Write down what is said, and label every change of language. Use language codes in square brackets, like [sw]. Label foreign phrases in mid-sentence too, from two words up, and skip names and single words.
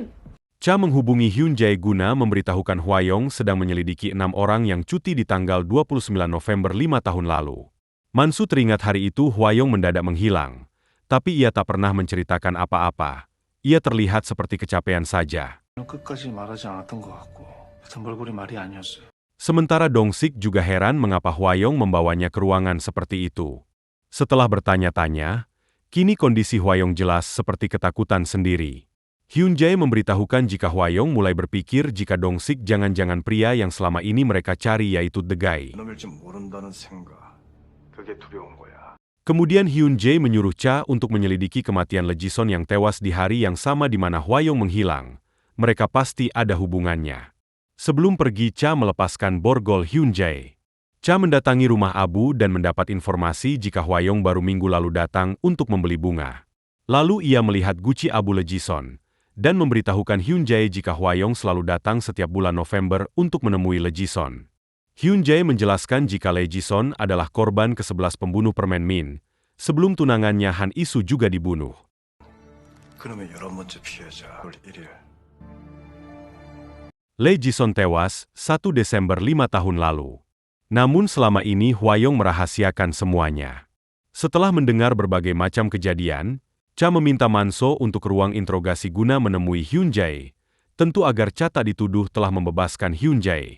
[id] Cha menghubungi Hyun Jae guna memberitahukan Hwayong sedang menyelidiki 6 orang yang cuti di tanggal 29 November 5 tahun lalu. Manso teringat hari itu Hwayong mendadak menghilang, tapi ia tak pernah menceritakan apa-apa. Ia terlihat seperti kecapean saja. [ko] 끝까지 말하지 않았던 것 같고 등벌골이 말이 아니었어요. [id] Sementara Dong-sik juga heran mengapa Hwayong membawanya ke ruangan seperti itu. Setelah bertanya-tanya, kini kondisi Hwayong jelas seperti ketakutan sendiri. Hyun Jae memberitahukan jika Hwayong mulai berpikir jika Dong-sik jangan-jangan pria yang selama ini mereka cari yaitu The Guy. [ko] 놈일지 모른다는 생각. 그게 두려운 거야. [id] Kemudian Hyun Jae menyuruh Cha untuk menyelidiki kematian Lee Ji-son yang tewas di hari yang sama di mana Hwayong menghilang. Mereka pasti ada hubungannya. Sebelum pergi, Cha melepaskan borgol Hyun Jae. Cha mendatangi rumah Abu dan mendapat informasi jika Hwayong baru minggu lalu datang untuk membeli bunga. Lalu ia melihat guci Abu Lee Ji-son dan memberitahukan Hyun Jae jika Hwayong selalu datang setiap bulan November untuk menemui Lee Ji-son. Hyun Jae menjelaskan jika Lee Ji-son adalah korban ke-11 pembunuh permen Min, sebelum tunangannya Han Isu juga dibunuh. [ko] 그놈의 11번째 피해자 1일. [id] Lee Ji-son tewas 1 Desember 5 tahun lalu. Namun selama ini Hwayong merahasiakan semuanya. Setelah mendengar berbagai macam kejadian, Cha meminta Manso untuk ke ruang interogasi guna menemui Hyun Jae, tentu agar Cha tak dituduh telah membebaskan Hyun Jae.